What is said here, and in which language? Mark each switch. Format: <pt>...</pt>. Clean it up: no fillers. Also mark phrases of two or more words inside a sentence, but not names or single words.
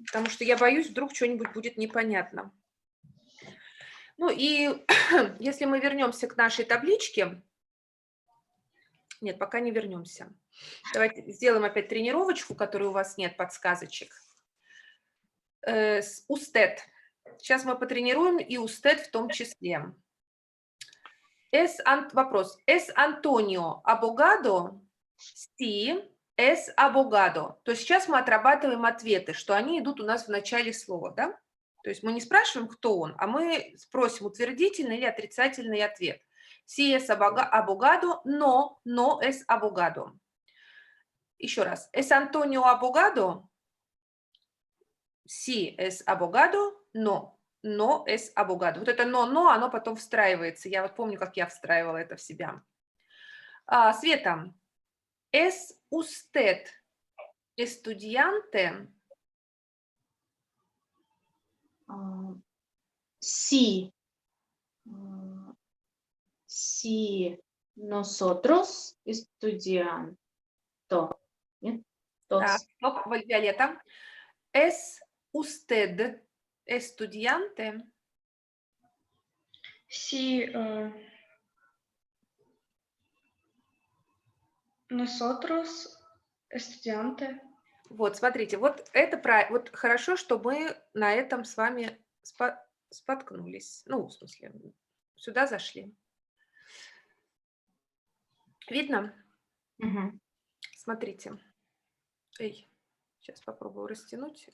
<ru>Потому что я боюсь, вдруг что-нибудь будет непонятно. Ну и если мы вернемся к нашей табличке, нет, пока не вернемся. Давайте сделаем опять тренировочку, которой у вас нет подсказочек. Устед. Сейчас мы потренируем и устед в том числе. Вопрос.</ru> <es>Es Antonio abogado? Sí, es abogado.</es> <ru>То есть сейчас мы отрабатываем ответы, что они идут у нас в начале слова, да? То есть мы не спрашиваем, кто он, а мы спросим утвердительный или отрицательный ответ.</ru> <es>Sí es abogado, no es abogado.</es> <ru>Еще раз.</ru> <es>Es Antonio abogado? Sí es abogado, no es abogado.</es> <ru>Вот это но, оно потом встраивается. Я вот помню, как я встраивала это в себя. Света,</ru> <es>¿es usted estudiante? Sí. Sí. Nosotros estudiando.</es> <ru>Нет? Стоп, Виолетта.</ru> <es>¿Es usted estudiante? Sí, nosotros, estudiante.</es> <ru>Вот, смотрите, вот это вот хорошо, что мы на этом с вами споткнулись. Ну, в смысле, сюда зашли. Видно? Мгм. Смотрите. Сейчас попробую растянуть.</ru>